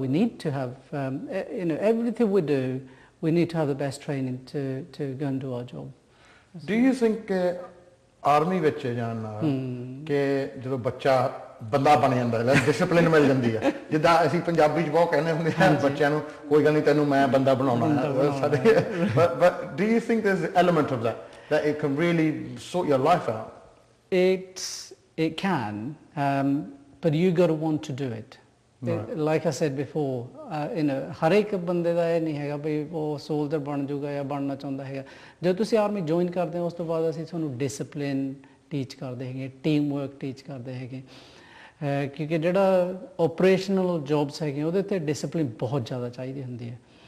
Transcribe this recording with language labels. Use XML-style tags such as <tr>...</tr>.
<en>We need to have, everything we do, we need to have the best training to go and do our job. Do you think</en> <pa>army ਵਿੱਚ ਜਾਣ ਨਾਲ ਕਿ ਜਦੋਂ ਬੱਚਾ ਬੰਦਾ ਬਣ ਜਾਂਦਾ ਹੈ, ਡਿਸਪਲਿਨ ਮਿਲ ਜਾਂਦੀ ਹੈ, ਜਿੱਦਾਂ ਅਸੀਂ ਪੰਜਾਬੀ 'ਚ ਬਹੁਤ ਕਹਿੰਦੇ ਹੁੰਦੇ ਹਾਂ ਬੱਚਿਆਂ ਨੂੰ ਕੋਈ ਗੱਲ ਨਹੀਂ ਤੈਨੂੰ ਮੈਂ ਬੰਦਾ ਬਣਾਉਣਾ ਹੈ ਸਾਡੇ.</pa> <en>But do you think there's an element of that it can really sort your life out? It can, but you got to want to do it. Like I said before,</en> <pa>ਹਰ ਇੱਕ ਬੰਦੇ ਦਾ ਇਹ ਨਹੀਂ ਹੈਗਾ ਵੀ ਉਹ ਸੋਲਜਰ ਬਣ ਜਾਊਗਾ ਜਾਂ ਬਣਨਾ ਚਾਹੁੰਦਾ ਹੈਗਾ. ਜਦੋਂ ਤੁਸੀਂ ਆਰਮੀ ਜੁਆਇਨ ਕਰਦੇ ਹੋ ਉਸ ਤੋਂ ਬਾਅਦ ਅਸੀਂ ਤੁਹਾਨੂੰ ਡਿਸਪਲਿਨ ਟੀਚ ਕਰਦੇ ਹੈਗੇ, ਟੀਮ ਵਰਕ ਟੀਚ ਕਰਦੇ ਹੈਗੇ ਕਿਉਂਕਿ ਜਿਹੜਾ ਆਪਰੇਸ਼ਨਲ ਜੌਬਸ ਹੈਗੇ ਉਹਦੇ 'ਤੇ ਡਿਸਪਲਿਨ ਬਹੁਤ ਜ਼ਿਆਦਾ ਚਾਹੀਦੀ ਹੁੰਦੀ ਹੈ.</pa>